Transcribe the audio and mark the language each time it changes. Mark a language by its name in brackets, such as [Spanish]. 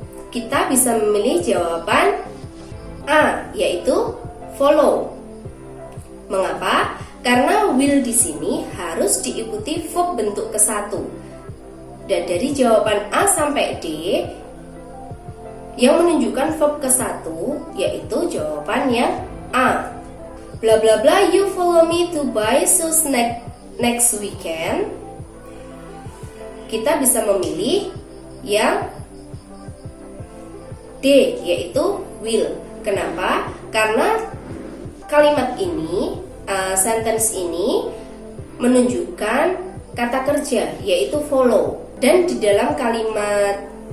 [Indonesian] Kita bisa memilih jawaban A, yaitu follow. Mengapa? Karena will di sini harus diikuti verb bentuk ke-1. Dan dari jawaban A sampai D yang menunjukkan verb ke-1 yaitu jawaban yang A. [English] Bla bla bla you follow me to buy shoes next weekend. [Indonesian] Kita bisa memilih yang D, yaitu will. Kenapa? Karena kalimat ini, sentence ini menunjukkan kata kerja, yaitu follow. Dan di dalam kalimat